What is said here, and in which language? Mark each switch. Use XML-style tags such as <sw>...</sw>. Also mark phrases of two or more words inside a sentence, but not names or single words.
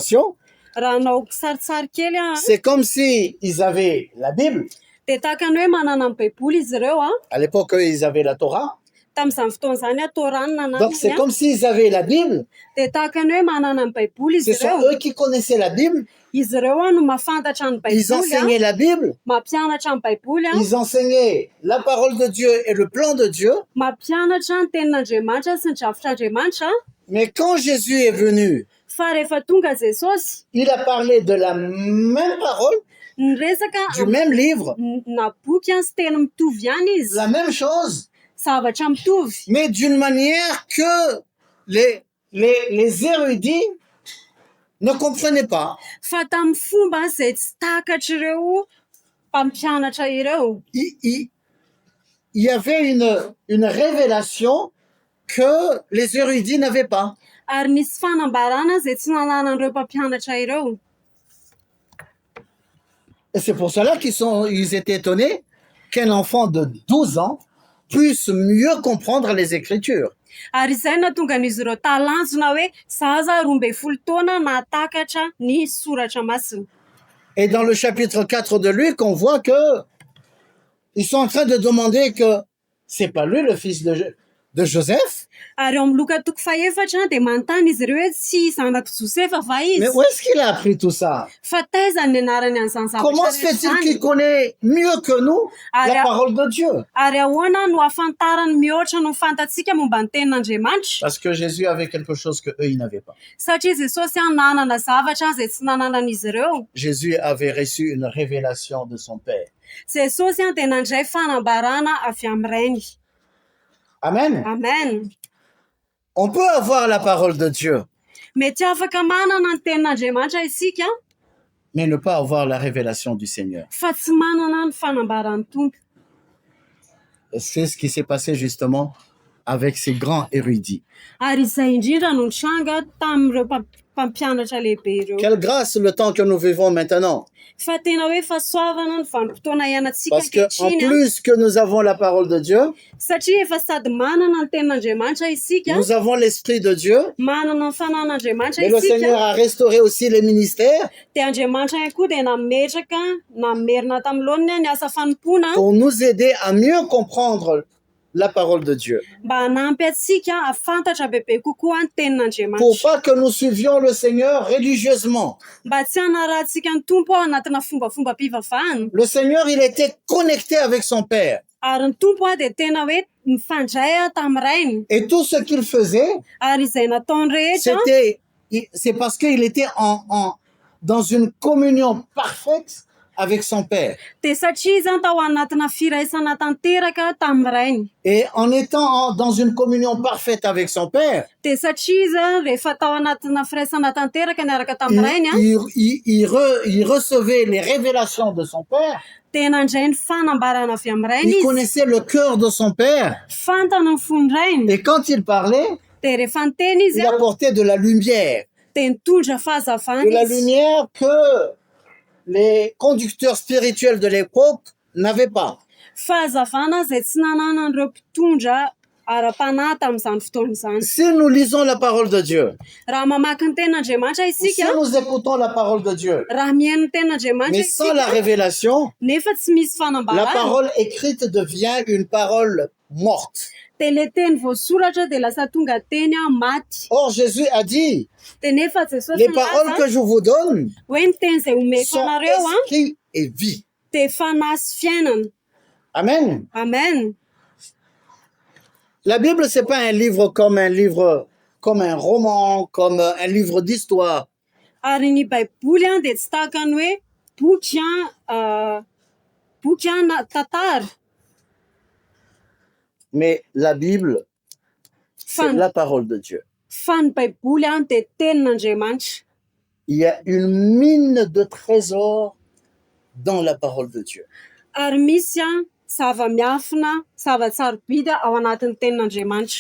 <mg>Raha anao kisarisary kely</mg> <fr>c'est comme si ils avaient la Bible,</fr> <mg>dia tahaka ny hoe manana ny baiboly izy ireo a.</mg> <fr>À l'époque, eux, ils avaient la Torah.</fr> <mg>Tamin'izany fotoana izany a Torany</mg> <fr>Donc, c'est</fr> <mg>nananany a.</mg> <fr>comme s'ils avaient la Bible.</fr> <mg>Dia tahaka ny hoe manana ny baiboly</mg> <fr>Ce</fr> <mg>izy</mg> <fr>sont</fr> <mg>ireo.</mg> <fr>eux qui connaissaient la Bible.</fr> <mg>Izy ireo a no mahafantatra ny</mg> <fr>Ils</fr> <mg>baiboly a,</mg> <fr>enseignaient la Bible.</fr> <mg>mampianatra ny baiboly a,</mg> <fr>Ils enseignaient la parole de Dieu et le plan de Dieu.</fr> <mg>mampianatra ny tenin'Andriamanitra sy ny drafitr'Andriamanitra.</mg> <fr>Mais quand Jésus est venu,</fr> <mg>Fa rehefa tonga Jesosy,</mg> <fr>il a parlé de la même parole,</fr> <mg>niresaka</mg> <fr>du même livre,</fr> <mg>na boky a sy teny mitovy ihany izy,</mg> <fr>la même chose,</fr> <mg>zavatra mitovy.</mg> <fr>mais d'une manière que les érudits ne comprenaient pas.</fr> <mg>Fa tamin'ny fomba izay tsy takatra ireo mpampianatra ireo.</mg> <fr>Il y avait une révélation que les érudits n'avaient pas.</fr> <mg>Ary nisy fanambarana izay tsy nananan'ireo mpampianatra ireo.</mg> <fr>Et c'est pour cela ils étaient étonnés qu'un enfant de 12 ans puisse mieux comprendre les Écritures.</fr> <mg>Ary izay nahatonga an'izy ireo talanjona hoe zaza 12 taona nahatakatra ny soratra masina.</mg> <fr>Et dans le chapitre 4 de Luc, on voit que ils sont en train de demander que c'est pas lui le fils de Joseph.</fr> <mg>Ary eo amin'ny Loka 4 dia manontany izy ireo hoe tsy zanaka Josefa va</mg> <fr>Mais</fr> <mg>izy.</mg> <fr>où est-ce qu'il a appris tout ça?</fr> <mg>Fa taiza ny anarany an'izany</mg> <fr>Comment</fr> <mg>zavatra</mg> <fr>se fait-il</fr> <mg>rehetra</mg> <fr>qu'il</fr> <mg>izany?</mg> <fr>connaît mieux que nous la parole de Dieu?</fr> <mg>Ary ahoana no ahafantarany mihoatra no fantatsika momba ny tenin'Andriamanitra?</mg> <fr>Parce que Jésus avait quelque chose que eux ils n'avaient pas.</fr> <mg>Satria Jesosy a nanana zavatra izay tsy nananan'izy ireo.</mg> <fr>Jésus avait reçu une révélation de son Père.</fr> <mg>Jesosy a dia nandray fanambarana avy amin'ny Rainy.</mg> <fr>Amen.</fr> <mg>Amen.</mg> <fr>On peut avoir la parole de Dieu,</fr> <mg>Mety afaka manana ny tenin'Andriamanitra isika,</mg> <fr>mais ne pas avoir la révélation du Seigneur.</fr> <mg>fa tsy manana ny fanambaran'ny Tompo.</mg> <fr>C'est ce qui s'est passé justement avec ces grands érudits.</fr> <mg>Ary izay indrindra no nitranga tamin'ireo mpampianatra lehibe ireo.</mg> <fr>Quelle grâce le temps que nous vivons maintenant.</fr> <mg>Fa tena hoe fahasoavana ny vanim-potoana iainantsika</mg> <fr>Parce que en</fr> <mg>ankehitriny a.</mg> <fr>plus que nous avons la parole de Dieu,</fr> <mg>Satria efa sady manana ny tenin'Andriamanitra isika,</mg> <fr>nous avons l'Esprit de Dieu,</fr> <mg>manana ny fanan'Andriamanitra</mg> <fr>mais le Seigneur</fr> <mg>isika,</mg> <fr>a restauré aussi les ministères</fr> <mg>dia Andriamanitra ihany koa dia namerina tamin'lohaniny ny asa fanompona</mg> <fr>pour nous aider à mieux comprendre la parole de Dieu.</fr> <mg>mba hanampy atsika afantatra bebe kokoa ny</mg> <fr>Pour</fr> <mg>tenin'Andriamanitra.</mg> <fr>pas que nous suivions le Seigneur religieusement.</fr> <mg>Mba tsy hanarantsika ny Tompo ao anatina fombafomba mpivavahana.</mg> <fr>Le Seigneur, il était connecté avec son Père.</fr> <mg>Ary ny Tompo dia tena hoe mifandray tamin'ny Rainy.</mg> <fr>Et tout ce qu'il faisait,</fr> <mg>Ary izay nataony rehetra</mg> <fr>c'est parce qu'il était dans une communion parfaite avec son Père.</fr> <mg>dia satria izy tao anatina firaisana tanteraka tamin'ny Rainy.</mg> <fr>Et en étant dans une communion parfaite avec son Père,</fr> <mg>Dia satria izy rehefa tao anatina firaisana tanteraka niaraka tamin'ny Rainy a,</mg> <fr>il recevait les révélations de son Père.</fr> <mg>dia nandray ny fanambarana avy amin'ny Rainy</mg> <fr>Il</fr> <mg>izy.</mg> <fr>connaissait le cœur de son Père.</fr> <mg>Fantana ny fon'ny Rainy.</mg> <fr>Et quand il parlait,</fr> <mg>Dia rehefa niteny izy</mg> <fr>il apportait de la lumière.</fr> <mg>dia nitondra fahazavana</mg> <fr>De la</fr> <mg>izy.</mg> <fr>lumière que les conducteurs spirituels de l'époque n'avaient pas.</fr> <mg>Fahazavana izay tsy nananan'ireo mpitondra ara-panahy tamin'izany fotoana izany.</mg> <fr>Si nous lisons la parole de Dieu,</fr> <mg>Raha mamaky ny tenin'Andriamanitra</mg> <fr>si</fr> <mg>isika,</mg> <fr>nous écoutons la parole de Dieu,</fr> <mg>raha mihaino ny tenin'Andriamanitra</mg> <fr>mais sans la</fr> <mg>isika,</mg> <fr>révélation,</fr> <mg>nefa tsy misy</mg> <fr>la</fr> <mg>fanambarana,</mg> <fr>parole écrite devient une parole morte.</fr> <mg>dia ilay teny voasoratra dia lasa tonga teny maty.</mg> <fr>Or, Jésus a dit,</fr> <mg>Dia nefa Jesosy</mg> <fr>les paroles que je vous donne</fr> <mg>hoe ny teny izay omeko</mg> <fr>sont</fr> <mg>anareo</mg> <fr>esprit et vie.</fr> <mg>dia fanahy sy fiainana.</mg> <fr>Amen.</fr> <mg>Amen.</mg> <fr>La Bible, c'est pas un livre, comme un roman, comme un livre d'histoire.</fr> <mg>Ary ny baiboly dia tsy tahaka ny hoe boky tantara.</mg> <fr>Mais la Bible, c'est la parole de Dieu.</fr> <mg>Fa ny baiboly dia tenin'Andriamanitra.</mg> <fr>Il y a une mine de trésors dans la parole de Dieu.</fr> <mg>Ary misy zava-miafina, zava-tsarobidy ao anatin'ny tenin'Andriamanitra.</mg>